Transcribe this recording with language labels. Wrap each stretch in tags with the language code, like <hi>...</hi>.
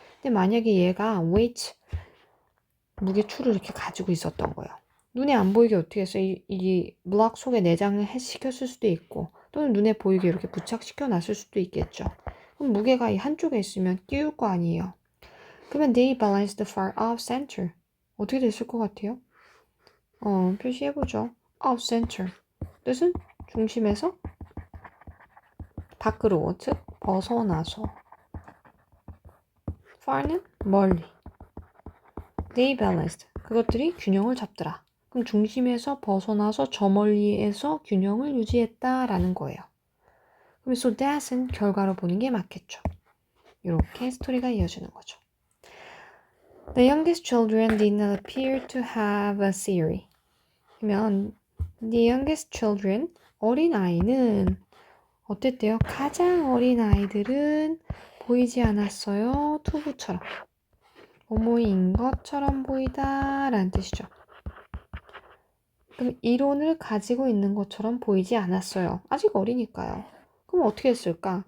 <ko>근데 만약에 얘가 weight 무게추를 이렇게 가지고 있었던 거예요. 눈에 안 보이게 어떻게 했어요? 이 블럭 속에 내장을 시켰을 수도 있고 또는 눈에 보이게 이렇게 부착시켜 놨을 수도 있겠죠. 그럼 무게가 이 한쪽에 있으면 끼울 거 아니에요. 그러면</ko> <en>they balanced far off center.</en> <ko>어떻게 됐을 것 같아요? 표시해보죠. off center. 뜻은 중심에서 밖으로, 즉 벗어나서. far는 멀리.</ko> <en>they balanced.</en> <ko>그것들이 균형을 잡더라. 그럼 중심에서 벗어나서 저 멀리에서 균형을 유지했다라는 거예요. 그럼 so that은 결과로 보는 게 맞겠죠. 이렇게 스토리가 이어지는 거죠.</ko> <en>The youngest children did not appear to have a theory.</en> <ko>그러면</ko> <en>the youngest children,</en> <ko>어린아이는 어땠대요? 가장 어린 아이들은 보이지 않았어요. 투부처럼. 뭐뭐인 것처럼 보이다 라는 뜻이죠. 그럼 이론을 가지고 있는 것처럼 보이지 않았어요. 아직 어리니까요. 그럼 어떻게 했을까?</ko>